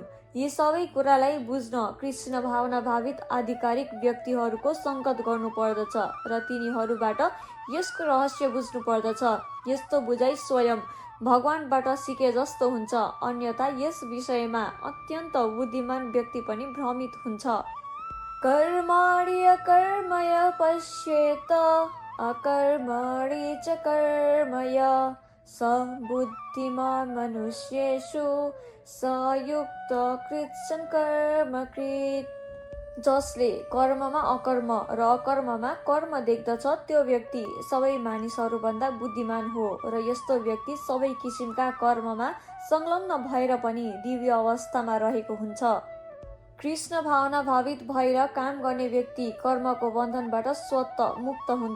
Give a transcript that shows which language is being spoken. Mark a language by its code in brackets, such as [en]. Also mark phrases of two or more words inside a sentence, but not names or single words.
[ne] यी सबै कुरालाई बुझ्न कृष्ण भावना भावित आधिकारिक व्यक्तिहरूको सङ्गत गर्नु पर्दछ र तिनीहरूबाट यसको रहस्य बुझ्नु पर्दछ। यस्तो बुझाइ स्वयं भगवानबाट सिके जस्तो हुन्छ, अन्यथा यस विषयमा अत्यन्त बुद्धिमान व्यक्ति पनि भ्रमित हुन्छ। [sa] कर्मणि अकर्मय पश्येत अकर्मणि च कर्मय स बुद्धिमान् मनुष्येषु स युक्त कृत्स्न कर्मकृत्। [ne] जसले कर्ममा अकर्म र अकर्ममा कर्म देख्दछ त्यो व्यक्ति सबै मानिसहरूभन्दा बुद्धिमान हो र यस्तो व्यक्ति सबै किसिमका कर्ममा संलग्न भएर पनि दिव्य अवस्थामा रहेको हुन्छ। कृष्ण भावना भावित भएर काम गर्ने व्यक्ति कर्मको बन्धनबाट स्वतः मुक्त हुन्छ।